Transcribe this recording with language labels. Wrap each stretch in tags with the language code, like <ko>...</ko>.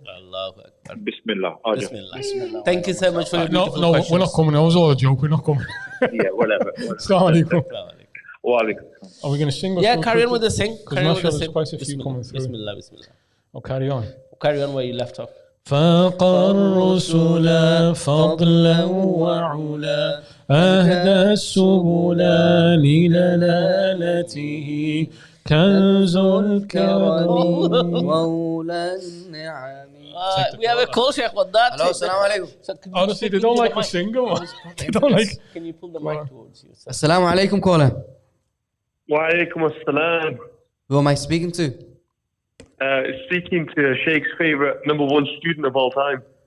<en>Allahu Akbar. Bismillah. Bismillah. Thank you so much for your No, beautiful questions. we're not coming. That was all a joke. We're not coming. Yeah, whatever. Assalamu alaikum. Wa alaikum. Are we going to sing? Yeah, carry on with the sing. Because there's quite a few coming through. Bismillah. Oh, carry on. Carry on where you left off.</en> <ar>فاق الرسل فضلا وعلا أهدى السبل لدلالته كنز الكرم مولى النعم.</ar> <en>We have a call, Sheikh, with that. Hello, assalamu alaikum. Honestly, they don't like me singing. They don't like. Can you pull the mic towards you? Assalamu alaikum, caller. Wa alaikum assalam. Who am I speaking to? Speaking to Sheikh's favourite #1 student of all time.</en>